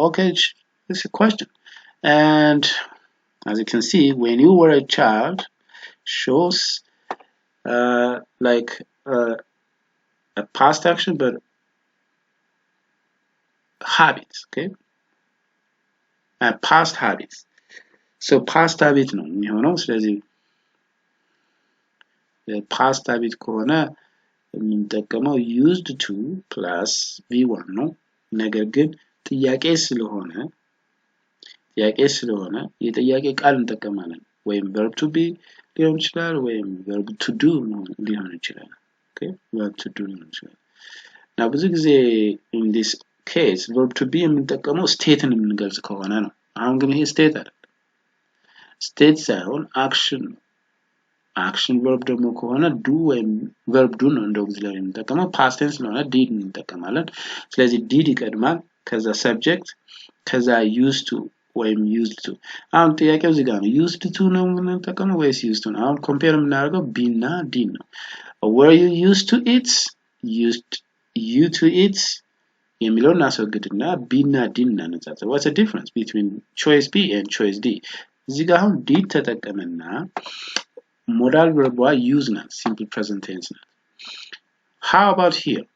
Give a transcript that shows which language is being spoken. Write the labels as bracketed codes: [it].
[en] Okay, it's a question. And as you can see, when you were a child shows like a past action but habits. Okay, past habits. So past habit [am] ነው የሚሆነው ስለዚህ past habit ከሆነ የምንጠቀመው used to plus v1 ነው ነገር ግን ጥያቄ ስለሆነ ጥያቄ ስለሆነ የጥያቄ ቃል እንጠቀማለን። ወይም verb to be ሊሆን ይችላል ወይም verb to do ሊሆን ይችላል። ኦኬ verb to do ሊሆን ይችላል። እና ብዙ ጊዜ [en] in this case [am] verb to be የምንጠቀመው ስቴትን የምንገልጽ ከሆነ ነው። አሁን ግን ይሄ ስቴት አይደለም። ስቴት ሳይሆን አክሽን ነው። አክሽን verb ደግሞ ከሆነ do ወይም verb do ነው እንደ auxiliary የምንጠቀመው። past tense ስለሆነ did እንጠቀማለን። ስለዚህ did ይቀድማል፣ ከዛ subject፣ ከዛ used to ወይም used to። አሁን ጥያቄው እዚህ ጋር ነው። used to ነው የምንጠቀመው ወይስ used to ነው? አሁን ኮምፔር የምናደርገው be እና did ነው። [en] were you used to it? used you to it [am] የሚለውን እናስወግድና be እና did እናነጻጽር። [en] what's the difference between choice B and choice D? [am] እዚህ ጋር አሁን [en] did [am] ተጠቀመና [en] modal verb use ናት፣ simple present tense ናት። how about here?